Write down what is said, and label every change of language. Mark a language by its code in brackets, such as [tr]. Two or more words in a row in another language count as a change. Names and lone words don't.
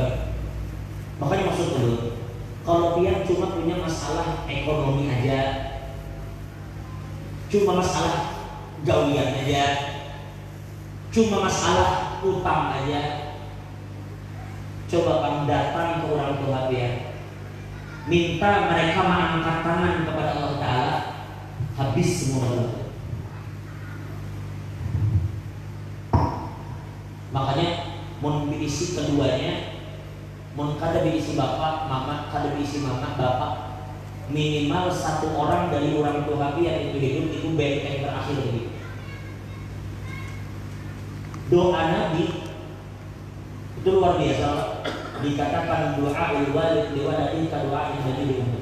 [id] Makanya maksud dulu, kalau pian cuma punya masalah ekonomi aja, cuma masalah gawian aja, cuma masalah utang aja, coba kamu datang ke orang tua pian, minta mereka mengangkat tangan kepada Allah Ta'ala, habis semua masalah. [bjn] Makanya mun diisi keduanya, mun kada diisi bapak, mama, kada diisi mama, [id] bapak, minimal satu orang dari orang tua pian itu hidup, itu benteng terakhir begitu. Doa Nabi itu luar biasa. Dikatakan doa [ar] والد لولده [id] kadoa Nabi untuk.